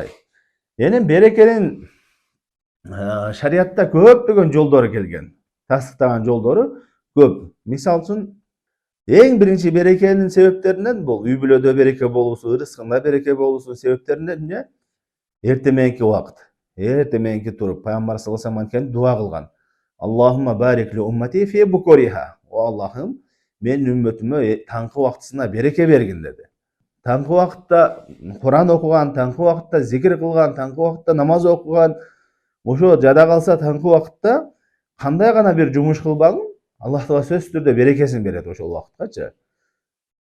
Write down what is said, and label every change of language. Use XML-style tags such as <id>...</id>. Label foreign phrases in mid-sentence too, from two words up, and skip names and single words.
<ky>Эми берекенин шариатта көптөгөн жолдору келген. Тасдыктаган жолдору көп. Мисалы үчүн эң биринчи берекенин себептеринен бул үй бүлөдө береке болуусу, рызкында береке болуусу себептеринен эмне? Эртең мененки убакыт. Эртең мененки туруп, пайгамбар</ky> <ar>صلى الله عليه وسلم</ar> <ky>дуа кылган.</ky> <ar>اللهم بارك لأمتي في بكورها.</ar> <ky>О Аллахым, менин үммөтүмө таңкы убактысына береке бергин деди. Таңкы убакытта Куран окуган, таңкы убакытта зикир кылган, таңкы убакытта намаз окуган, ошо жада калса таңкы убакытта кандай гана бир жумуш кылбагын, Аллах Таала сөзсүз түрдө берекесин берет ошол убакыткачы.</ky>